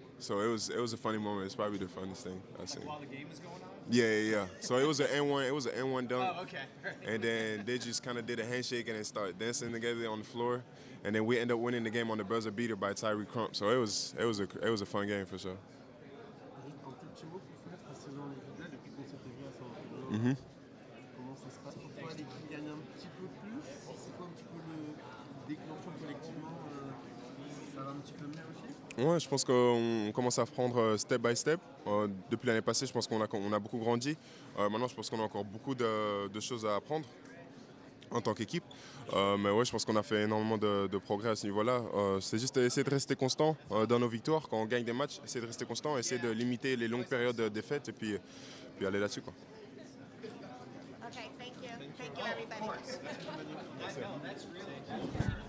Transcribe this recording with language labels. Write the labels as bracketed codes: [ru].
[en] So it was a funny moment. It's probably the funniest thing I've seen. While the game was going on? Yeah. So it was an N1. It was an N1 dunk. Oh, okay. And then they just kind of did a handshake and then started dancing together on the floor, and then we ended up winning the game on the buzzer beater by Tyree Crump. So it was a fun game for sure. [fr] Juste un tout petit mot pour finir, parce que selon les vidéos, depuis qu'on s'était vu à San Antonio, comment ça se passe pour toi? L'équipe gagne un petit peu plus? C'est quoi un petit peu le déclencheur collectivement? Ça va un petit peu mieux aussi? Ouais, je pense qu'on commence à prendre [en] step by step. [fr] Depuis l'année passée, je pense qu'on a beaucoup grandi. Maintenant, je pense qu'on a encore beaucoup de choses à apprendre en tant qu'équipe. Mais ouais, je pense qu'on a fait énormément de progrès à ce niveau-là. C'est juste essayer de rester constant dans nos victoires. Quand on gagne des matchs, essayer de rester constant, essayer de limiter les longues périodes de défaite et puis aller là-dessus, quoi. [en] Okay, thank you. Thank you, everybody.